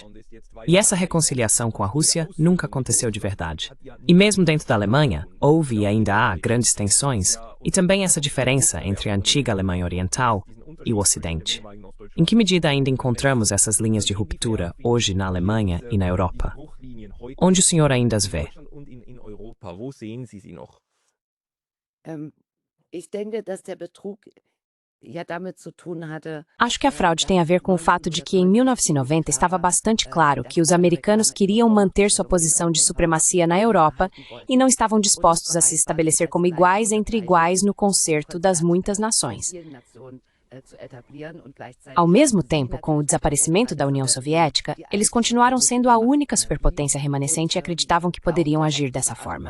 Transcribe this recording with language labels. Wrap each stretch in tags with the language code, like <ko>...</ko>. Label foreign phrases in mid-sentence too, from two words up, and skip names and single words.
<pt>E essa reconciliação com a Rússia nunca aconteceu de verdade. E mesmo dentro da Alemanha, houve e ainda há grandes tensões, e também essa diferença entre a antiga Alemanha Oriental e o Ocidente. Em que medida ainda encontramos essas linhas de ruptura hoje na Alemanha e na Europa? Onde o senhor ainda as vê?</pt> <de>Wo sehen Sie sie noch? Ich denke, dass der Betrug ja damit zu tun hatte.</de> <pt>Acho que a fraude tem a ver com o fato de que, em 1990, estava bastante claro que os americanos queriam manter sua posição de supremacia na Europa e não estavam dispostos a se estabelecer como iguais entre iguais no concerto das muitas nações. Ao mesmo tempo, com o desaparecimento da União Soviética, eles continuaram sendo a única superpotência remanescente e acreditavam que poderiam agir dessa forma.</pt>